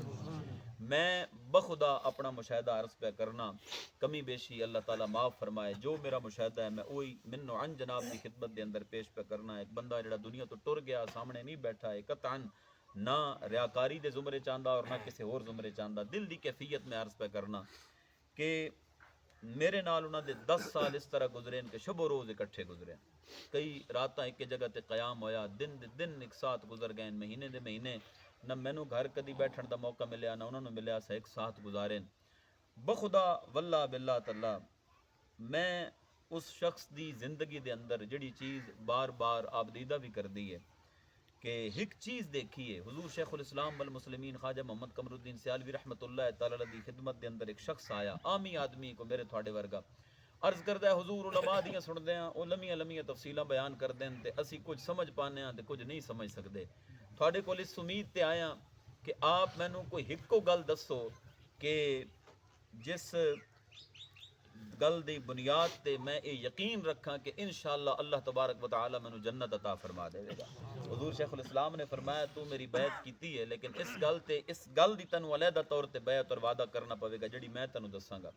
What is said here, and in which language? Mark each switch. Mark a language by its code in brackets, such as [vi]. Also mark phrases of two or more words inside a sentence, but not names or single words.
[pa] میں بخدا اپنا مشاہدہ عرض پہ کرنا، کمی بیشی اللہ تعالیٰ معاف فرمائے، جو میرا مشاہدہ ہے میں وہی منو عن جناب کی خدمت دے اندر پیش پہ کرنا۔ ایک بندہ جڑا دنیا تو ٹر گیا سامنے نہیں بیٹھا ہے، قطعاً نہ ریاکاری دے زمرے چاندہ اور نہ کسی اور زمرے چاندہ، دل دی کیفیت میں عرض پہ کرنا کہ میرے نال انہاں دے 10 سال اس طرح گزرے کہ شب و روز اکٹھے گزرے، کئی راتاں ایک جگہ تے قیام ہویا، دن دے دن ایک ساتھ گزر گئے، مہینے دے مہینے، نہ مینوں گھر کدی بیٹھن دا موقع ملیا نہ انہوں نے ملیا، سا ایک ساتھ گزارے۔ بخدا واللہ باللہ تعالی میں اس شخص دی زندگی دے اندر جڑی چیز بار بار آپ دیدہ بھی کر دی ہے کہ ایک چیز دیکھیے، حضور شیخ الاسلام والمسلمین خواجہ محمد قمر الدین سیالوی رحمۃ اللہ تعالی علیہ دی خدمت دے اندر ایک شخص آیا، عامی آدمی کو میرے تھوڑے ورگا، عرض کردہ ہے حضور علماء دیاں سن دیاں او لمیاں لمیاں تفصیلاں بیان کر دیں تے اسی کچھ سمجھ پانے ہاں تے کچھ نہیں سمجھ سکدے، تھوڑے کول اس امید تے آیا کہ آپ مینوں کوئی ہکو گل دسو کہ جس گل دی بنیاد تے میں یہ یقین رکھاں کہ انشاءاللہ اللہ تبارک و تعالی مینوں جنت عطا فرما دے گا۔ حضور شیخ الاسلام نے فرمایا تو میری بیعت کیتی ہے لیکن اس گل دی تینوں علیحدہ طور تے بیعت اور وعدہ کرنا پوے گا جڑی میں تینوں دساں گا۔